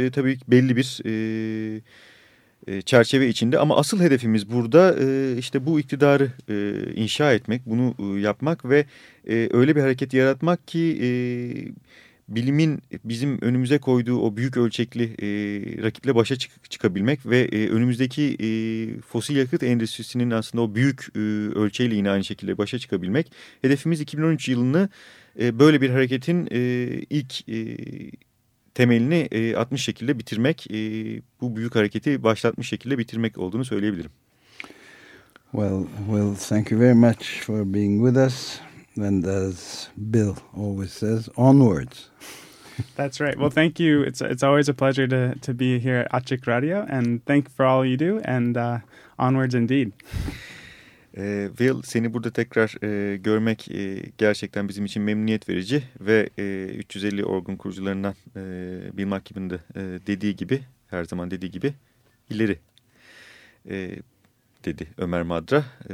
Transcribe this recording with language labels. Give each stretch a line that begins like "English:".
Turkish: Tabii belli bir çerçeve içinde, ama asıl hedefimiz burada işte bu iktidarı inşa etmek, bunu yapmak ve öyle bir hareket yaratmak ki bilimin bizim önümüze koyduğu o büyük ölçekli rakiple başa çıkabilmek ve önümüzdeki fosil yakıt endüstrisinin aslında o büyük ölçeğiyle yine aynı şekilde başa çıkabilmek. Hedefimiz 2013 yılını böyle bir hareketin ilk temelini atmış şekilde bitirmek, bu büyük hareketi başlatmış şekilde bitirmek olduğunu söyleyebilirim.
English: Well, thank you very much for being with us. And as Bill always says, onwards. That's right. Well, thank you. It's always a pleasure to be here at Açık Radio, and thank for all you do, and onwards indeed.
Turkish: Bill, seni burada tekrar görmek gerçekten bizim için memnuniyet verici ve 350 Org'un kurucularından Bill McKibben de dediği gibi, her zaman dediği gibi, ileri dedi Ömer Madra.